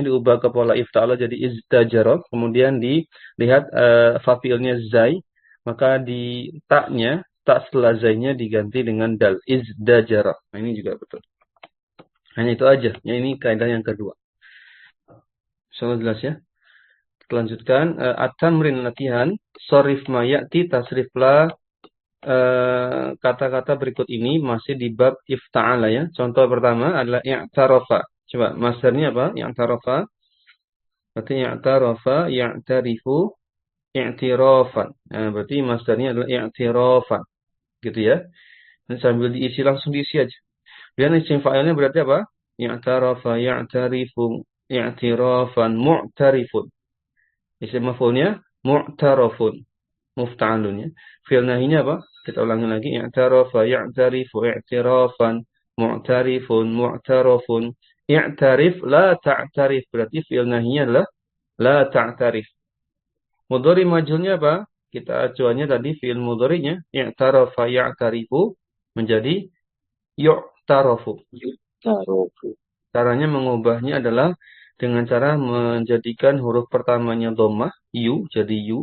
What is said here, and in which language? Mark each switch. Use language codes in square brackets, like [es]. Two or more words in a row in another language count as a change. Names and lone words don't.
[id] Diubah ke pola ifta'ala jadi iztajara. Kemudian dilihat fa'ilnya zai. Maka di taknya, tak setelah zainya diganti dengan dal. Izdajara. Nah, ini juga betul. Hanya itu aja. Ya, ini kaidah yang kedua. Soal jelas ya. Kita lanjutkan. At-tamrin latihan. [ar] صرف ما يأتي [id] tasriflah kata-kata berikut ini masih di bab ifta'ala ya. Contoh pertama adalah i'tarafa. Coba masdarnya apa? I'tarafa. [ar] Berarti اعترف، يعترف، اعترافا. [id] Nah, berarti masdarnya adalah i'tirafan. Gitu ya. Dan sambil diisi langsung diisi aja. Dan isim fa'ilnya berarti apa? [ar] اعترف، يعترف، اعترافا، معترف. [id] Isim maf'ulnya mu'tarafun. Mufta'alun ya. Fi'il nahinya apa? Kita ulangi lagi. [ar] اعترف، يعترف، اعترافا، معترف، معترف. اعترف، لا تعترف. [id] Berarti fi'il nahinya adalah [ar] لا تعترف. [id] Mudhari majhulnya apa? Kita acuannya tadi fi'il mudharinya. [ar] اعترف، يعترف [id] menjadi yu'tarafu. Caranya mengubahnya adalah dengan cara menjadikan huruf pertamanya dhammah, yu, jadi yu.